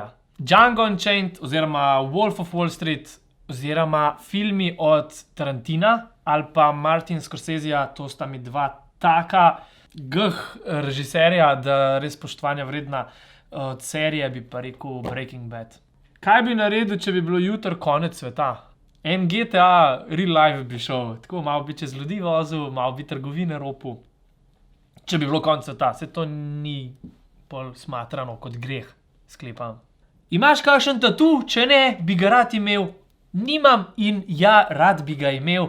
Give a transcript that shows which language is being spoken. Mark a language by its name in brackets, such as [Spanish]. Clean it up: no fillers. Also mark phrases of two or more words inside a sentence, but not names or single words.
[Slovenian] Django Unchained oziroma Wolf of Wall Street oziroma filmi od Tarantina ali pa Martin Scorseseja, to sta mi 2 taka režiserja, da res spoštovanja vredna. Od serije bi pa rekel Breaking Bad. Kaj bi naredil, če bi bilo jutri konec sveta? En GTA [English] real life [Slovenian] bi šel, tako malo bi čez ljudi vozil, malo bi trgovine ropil. Če bi bilo konec sveta, se to ni pol smatrano kot greh, sklepam. Imaš kakšen tatu? Če ne, bi ga rad imel. Nimam in ja, rad bi ga imel.